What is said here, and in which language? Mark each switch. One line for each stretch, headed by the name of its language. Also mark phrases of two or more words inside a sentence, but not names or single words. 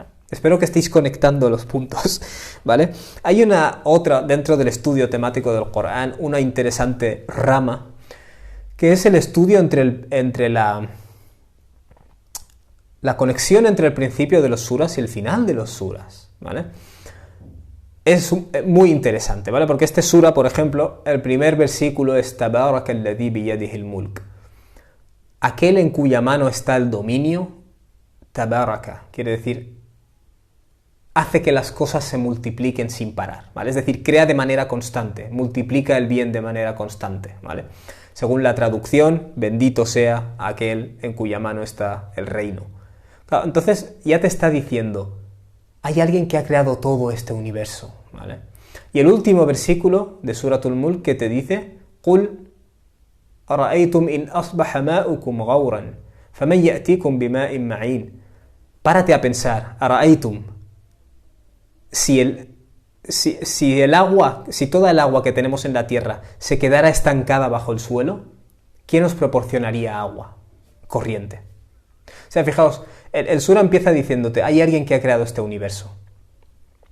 Spanish: Espero que estéis conectando los puntos, ¿vale? Hay una otra, dentro del estudio temático del Corán, una interesante rama, que es el estudio entre la conexión entre el principio de los suras y el final de los suras, ¿vale? Es muy interesante, ¿vale? Porque este sura, por ejemplo, el primer versículo es
Arabic: تبارك الذي بيده الملك.
Spanish: Aquel en cuya mano está el dominio, Tabaraka, quiere decir, hace que las cosas se multipliquen sin parar, ¿vale? Es decir, crea de manera constante, multiplica el bien de manera constante, ¿vale? Según la traducción, bendito sea aquel en cuya mano está el reino. Claro, entonces ya te está diciendo, hay alguien que ha creado todo este universo, ¿vale? Y el último versículo de Suratul Mulk que te dice,
Arabic: قُلْ أَرَأَيْتُمْ إِنْ أَصْبَحَ مَاؤُكُمْ غَوْرًا فَمَنْ يَأْتِيكُمْ بِمَاءٍ مَعِينٍ.
Spanish: Párate a pensar, أَرَأَيْتُمْ, si el agua, si toda el agua que tenemos en la tierra se quedara estancada bajo el suelo, ¿quién nos proporcionaría agua corriente? O sea, fijaos, el sura empieza diciéndote, hay alguien que ha creado este universo.